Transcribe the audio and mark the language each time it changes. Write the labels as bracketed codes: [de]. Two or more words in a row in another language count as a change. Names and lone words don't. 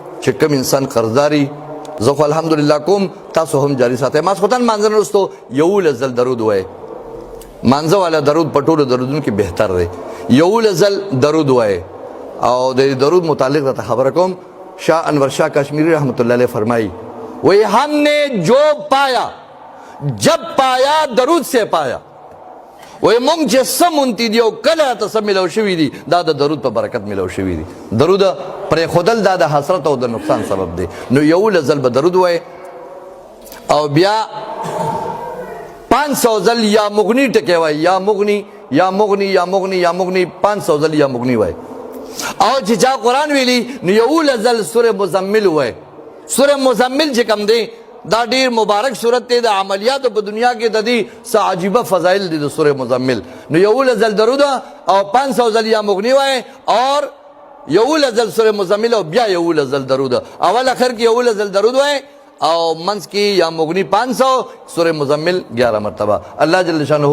[ps] چې کوم انسان قرضداري زه خو الحمدلله کوم تاسو هم جاري ساتئ ماسخوتن مانځه نه وروستو 11 ځل درود ووایئ مانځه والا درود په ټولو درودونو کې بهتر دی 11 ځل درود ووایئ او د درود متعلق درته خبره کوم شاه انور شاه کشمیری رحمت الله علیه فرمائی [ur] وہی ہم نے جو پایا جب پایا درود سے پایا [ps] وہی مونږ چې څه مونتی دي او کله ته څه میلاو شوي دي دا د درود په برکت میلاو شوي دي درود پرېښودل دا د حسرت او د نقصان سبب دی نو 11 ځل به درود وایئ او بیا 500 ځل یا مغنی ټکی وایي یا مغنی یا مغنی یا مغنی یا مغنی 500 ځل یا مغنی وایي او چې چا قرآن ویلي نو 11 ځل سورې مزمل وایي سورہ مزمل چې کوم دی دا ډیر مبارک صورت دی د عملیاتو په دنیا کې د دې څه عجیبه فضایل دي د سورہ مزمل نو 11 ځل درود او 500 ځل یا مغنی وایي اور 11 ځل سورہ مزمل او بیا 11 ځل درود اول اخر کې 11 ځل درود وایي او منځ کې یا مغنی 500 سورہ مزمل 11 مرتبه الله جل شانه